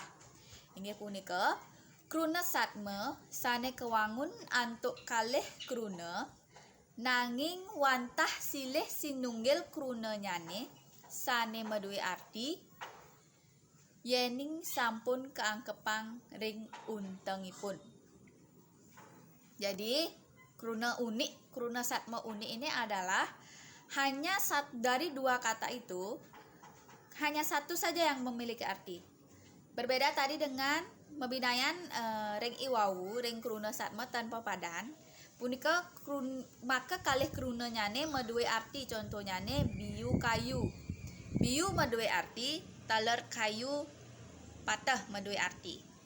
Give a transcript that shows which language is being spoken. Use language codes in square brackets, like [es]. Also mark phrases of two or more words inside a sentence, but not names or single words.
[ban] Inggih punika kruna satma sane kewangun antuk kalih kruna nanging wantah silih sinunggil kruna nyane sane maduwe arti yening sampun keangkepang ring untengipun. [id] Jadi kruna unik, kruna satma unik ini adalah hanya dari dua kata itu hanya satu saja yang memiliki arti. Berbeda tadi dengan [ban] mebinayan ring iwawu, ring kruna satma tanpa padan. Punika maka kalih kruna nyane maduwe arti, contohnya biu kayu. Biu maduwe arti, taler kayu patah maduwe arti.